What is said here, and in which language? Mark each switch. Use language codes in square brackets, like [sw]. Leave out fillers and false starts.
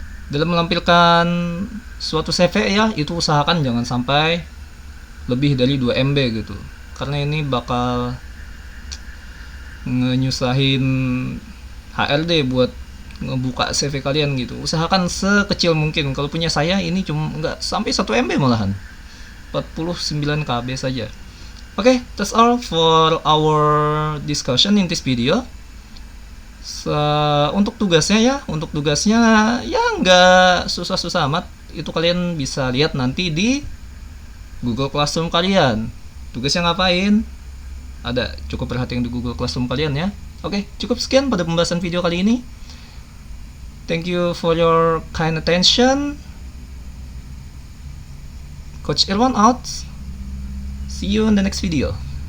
[id] Dalam menampilkan suatu CV ya, itu usahakan jangan sampai lebih dari 2 MB gitu. Karena ini bakal nyusahin HRD buat ngebuka CV kalian gitu. Usahakan sekecil mungkin. Kalau punya saya ini cuma nggak sampai 1 MB malahan. 49 KB saja. [en] Okay, that's all for our discussion in this video. [id] Untuk tugasnya ya nggak susah-susah amat. Itu kalian bisa lihat nanti di Google Classroom kalian. Tugasnya ngapain? Ada, cukup perhatian di Google Classroom kalian ya. Oke, cukup sekian pada pembahasan video kali ini. [en] Thank you for your kind attention. Coach Irwan out. See you in the next video.